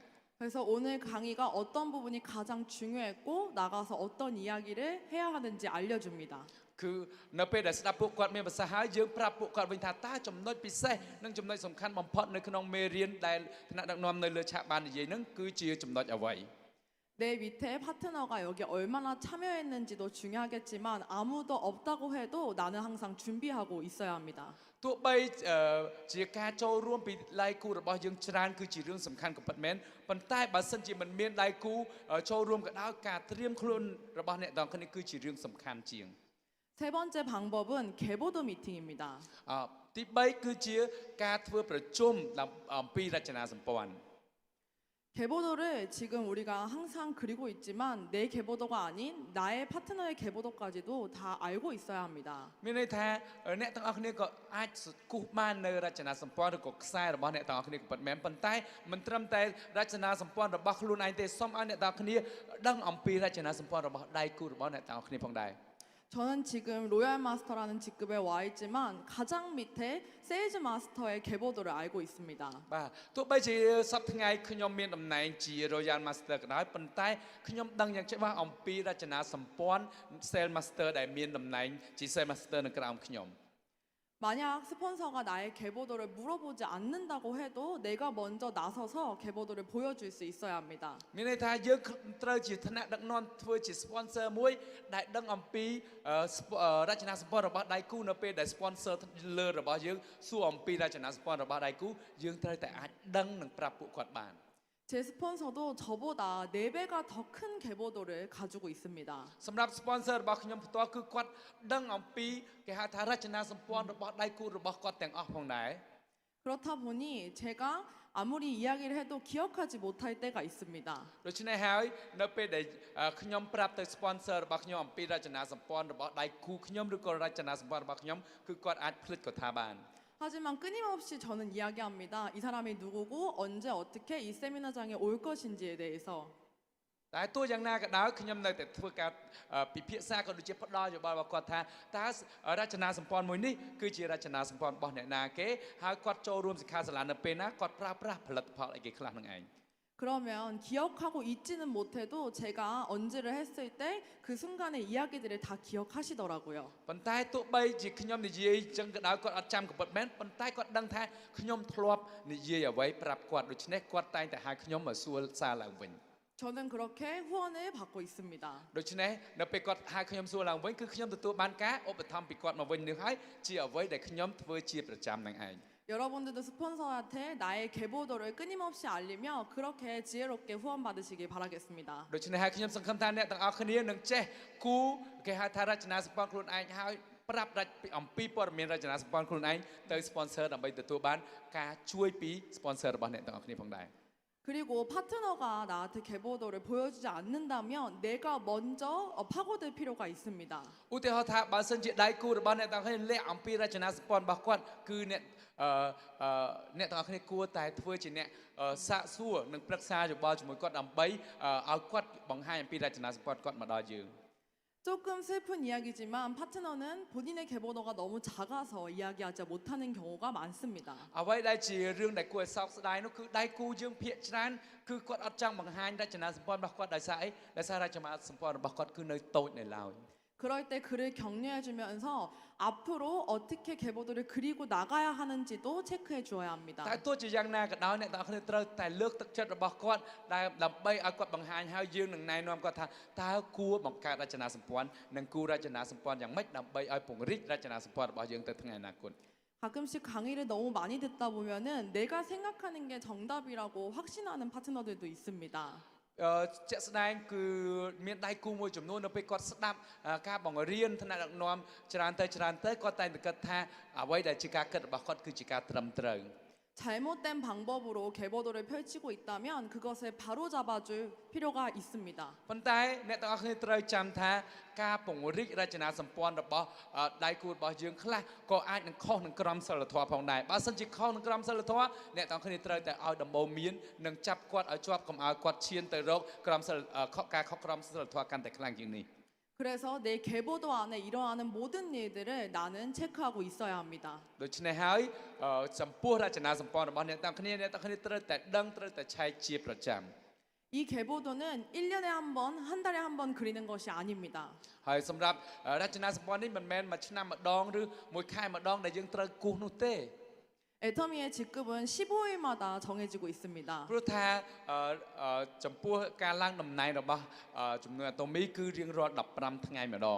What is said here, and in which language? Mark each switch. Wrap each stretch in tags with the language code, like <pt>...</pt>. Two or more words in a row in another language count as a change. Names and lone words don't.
<ko>그래서 오늘 강의가 어떤 부분이 가장 중요했고 나가서 어떤 이야기를 해야 하는지 알려줍니다.</ko> <km>គឺនៅពេលដែលស្ដាប់ពួកគាត់មានប្រសាសន៍ហើយយើងប្រាប់ពួកគាត់វិញថាតើចំណុចពិសេសនិងចំណុចសំខាន់បំផុតនៅក្នុងមេរៀនដែលថ្នាក់ដឹកនាំនៅលើឆាកបាននិយាយហ្នឹងគឺជាចំណុចអ្វី</km> <ko>내 밑에 파트너가 여기 얼마나 참여했는지도 중요하겠지만 아무도 없다고 해도 나는 항상 준비하고 있어야 합니다.</ko> <km>ទោះបីជាការចូលរួមពីដៃគូរបស់យើងច្រើនគឺជារឿងសំខាន់ក៏ពិតមែនប៉ុន្តែបើសិនជាមិនមានដៃគូចូលរួមក៏ដោយការត្រៀមខ្លួនរបស់អ្នកទាំងគ្នាគឺជារឿងសំខាន់ជាង</km> <ko>세 번째 방법은 개보도 미팅입니다.</ko> <km>ទី3គឺជាការធ្វើប្រជុំអំពីរចនាសម្ព័ន្ធ</km> <ko>개보도를 지금 우리가 항상 그리고 있지만 내 개보도가 아닌 나의 파트너의 개보도까지도 다 알고 있어야 합니다.</ko> <km>មានន័យថាអ្នកទាំងអស់គ្នាក៏អាចគូសបាននៅរចនាសម្ព័ន្ធឬក៏ខ្សែរបស់អ្នកទាំងអស់គ្នាក៏ពិតមែនប៉ុន្តែមិនត្រឹមតែរចនាសម្ព័ន្ធរបស់ខ្លួនឯងទេសូមឲ្យអ្នកទាំងអស់គ្នាដឹងអំពីរចនាសម្ព័ន្ធរបស់ដៃគូរបស់អ្នកទាំងអស់គ្នាផងដែរ</km> <ko>저는 지금 로얄 마스터라는 직급에 와 있지만 가장 밑에 세일즈 마스터의 개보도를 알고 있습니다.</ko> <km>បាទទោះបីជាសប្តាហ៍ថ្ងៃខ្ញុំមានតំណែងជា Royal Master ក៏ដោយប៉ុន្តែខ្ញុំដឹងយ៉ាងច្បាស់អំពីរចនាសម្ព័ន្ធ Sales Master ដែលមានតំណែងជា Sales Master នៅក្រោមខ្ញុំ</km> <ko>만약 스폰서가 나의 개보도를 물어보지 않는다고 해도 내가 먼저 나서서 개보도를 보여줄 수 있어야 합니다.</ko> <km>មានន័យថាយើងត្រូវជាថ្នាក់ដឹកនាំធ្វើជា sponsor មួយដែលដឹងអំពីរចនាសម្ព័ន្ធរបស់ដៃគូនៅពេលដែល sponsor លើរបស់យើងសួរអំពីរចនាសម្ព័ន្ធរបស់ដៃគូយើងត្រូវតែអាចដឹងនិងប្រាប់ពួកគាត់បាន</km> <ko>제 스폰서도 저보다 4배가 더 큰 개보도를 가지고 있습니다.</ko> <km>សម្រាប់ sponsor របស់ខ្ញុំផ្ទាល់គឺគាត់ដឹងអំពីគេហៅថារចនាសម្ព័ន្ធរបស់ដៃគូរបស់គាត់ទាំងអស់ផងដែរ</km> <ko>그렇다 보니 제가 아무리 이야기를 해도 기억하지 못할 때가 있습니다.</ko> <km>ដូច្នេះហើយនៅពេលដែលខ្ញុំប្រាប់ទៅ sponsor របស់ខ្ញុំអំពីរចនាសម្ព័ន្ធរបស់ដៃគូខ្ញុំឬក៏រចនាសម្ព័ន្ធរបស់ខ្ញុំគឺគាត់អាចភ្លេចក៏ថាបាន</km> <ko>하지만 끊임없이 저는 이야기합니다. 이 사람이 누구고 언제 어떻게 이 세미나장에 올 것인지에 대해서.</ko> <km>តែទោះយ៉ាងណាក៏ដោយខ្ញុំនៅតែធ្វើការពិភាក្សាក៏ដូចជាផ្ដល់យោបល់របស់គាត់ថាតើរចនាសម្ព័ន្ធមួយនេះគឺជារចនាសម្ព័ន្ធរបស់អ្នកណាគេហើយគាត់ចូលរួមសិក្ខាសាលានៅពេលណាគាត់ប្រើប្រាស់ផលិតផលអីគេខ្លះនឹងឯង</km> <ko>그러면 기억하고 있지는 못해도 제가 언지를 했을 때 그 순간의 이야기들을 다 기억하시더라고요.</ko> <km>ប៉ុន្តែទោះបីជាខ្ញុំនិយាយចឹងក៏ដោយគាត់អត់ចាំក៏ពិតមែនប៉ុន្តែគាត់ដឹងថាខ្ញុំធ្លាប់និយាយអ្វីប្រាប់គាត់ដូច្នេះគាត់តែងតែហៅខ្ញុំមកសួរសារឡើងវិញ</km> <ko>저는 그렇게 후원을 받고 있습니다.</ko> <km>ដូច្នេះនៅពេលគាត់ហៅខ្ញុំសួរឡើងវិញគឺខ្ញុំទទួលបានការឧបត្ថម្ភពីគាត់មកវិញនេះហើយជាអ្វីដែលខ្ញុំធ្វើជាប្រចាំនឹងឯង</km> <ko>여러분들도 스폰서한테 나의 개보도를 끊임없이 알리며 그렇게 지혜롭게 후원받으시길 바라겠습니다.</ko> <km>ដូច្នេះហើយខ្ញុំសង្ឃឹមថាអ្នកទាំងអស់គ្នានឹងចេះគូគេហៅថារចនាសម្ព័ន្ធខ្លួនឯងហើយប្រាប់ដាច់ពីអំពីព័ត៌មានរចនាសម្ព័ន្ធខ្លួនឯងទៅ sponsor ដើម្បីទទួលបានការជួយពី sponsor របស់អ្នកទាំងអស់គ្នាផងដែរ</km> <ko>그리고 파트너가 나한테 계보도를 보여주지 않는다면 내가 먼저 파고들 필요가 있습니다.</ko> <km>ឧទាហរណ៍ថាបើសិនជាដៃគូរបស់អ្នកទាំងអស់គ្នាលាក់អំពីរចនាសម្ព័ន្ធរបស់គាត់គឺអ្នកអ្នកទាំងអស់គ្នាគួរតែធ្វើជាអ្នកសាកសួរនិងប្រឹក្សាយោបល់ជាមួយគាត់ដើម្បីឲ្យគាត់បង្ហាញអំពីរចនាសម្ព័ន្ធគាត់មកដល់យើង</km> <ko>조금 슬픈 이야기지만 파트너는 본인의 계보도가 너무 작아서 이야기하지 못하는 경우가 많습니다.</ko> <km>អ្វីដែលជារឿងដែលគួរឲ្យសោកស្ដាយនោះគឺដៃគូយើងភាគច្រើនគឺគាត់អត់ចង់បង្ហាញរចនាសម្ព័ន្ធរបស់គាត់ដោយសារអីដោយសាររចនាសម្ព័ន្ធរបស់គាត់គឺនៅតូចនៅឡើយ</km> <ko>그럴 때 그를 격려해주면서 앞으로 어떻게 계보도를 그리고 나가야 하는지도 체크해 주어야 합니다.</ko> <km>តែទោះជាយ៉ាងណាក៏ដោយអ្នកទាំងអស់គ្នាត្រូវតែលើកទឹកចិត្តរបស់គាត់ដែលដើម្បីឲ្យគាត់បង្ហាញហើយយើងនឹងណែនាំគាត់ថាតើគួរបង្កើតរចនាសម្ព័ន្ធនិងគួររចនាសម្ព័ន្ធយ៉ាងម៉េចដើម្បីឲ្យពង្រីករចនាសម្ព័ន្ធរបស់យើងទៅថ្ងៃអនាគត</km> <ko>가끔씩 강의를 너무 많이 듣다 보면은 내가 생각하는 게 정답이라고 확신하는 파트너들도 있습니다.</ko> <km>ជាក់ស្ដែងគឺមានដៃគូមួយចំនួននៅពេលគាត់ស្ដាប់ការបង្រៀនថ្នាក់ដឹកនាំច្រើនទៅគាត់តែងតែគិតថាអ្វីដែលជាការគិតរបស់គាត់គឺជាការត្រឹមត្រូវ</km> <ko>잘못된 방법으로 계보도를 펼치고 있다면 그것을 바로잡아줄 필요가 있습니다.</ko> <km>ប៉ុន្តែអ្នកទាំងអស់គ្នាត្រូវចាំថាការពង្រីករចនាសម្ព័ន្ធរបស់ដៃគូរបស់យើងខ្លះក៏អាចនឹងខុសនឹងក្រមសីលធម៌ផងដែរបើសិនជាខុសនឹងក្រមសីលធម៌អ្នកទាំងអស់គ្នាត្រូវតែឲ្យដំបូន្មាននិងចាប់គាត់ឲ្យជាប់កុំឲ្យគាត់ឈានទៅរកក្រមសីលការខុសក្រមសីលធម៌កាន់តែខ្លាំងជាងនេះ</km> <ko>그래서 내 계보도 안에 일어나는 모든 일들을 나는 체크하고 있어야 합니다.</ko> <km>ដូច្នេះហើយចំពោះរចនាសម្ព័ន្ធរបស់អ្នកទាំងគ្នាត្រូវតែដឹងត្រូវតែឆែកជាប្រចាំ</km> <ko>이 계보도는 1년에 한 번, 한 달에 한 번 그리는 것이 아닙니다.</ko> <km>ហើយសម្រាប់រចនាសម្ព័ន្ធនេះមិនមែនមួយឆ្នាំម្ដងឬមួយខែម្ដងដែលយើងត្រូវគូសនោះទេ</km> <ko>애터미의 직급은 15일마다 정해지고 있습니다.</ko> <km>ព្រោះថាចំពោះការឡើងតំណែងរបស់ចំនួនអាតូមីគឺរៀងរាល់15ថ្ងៃម្ដង</km>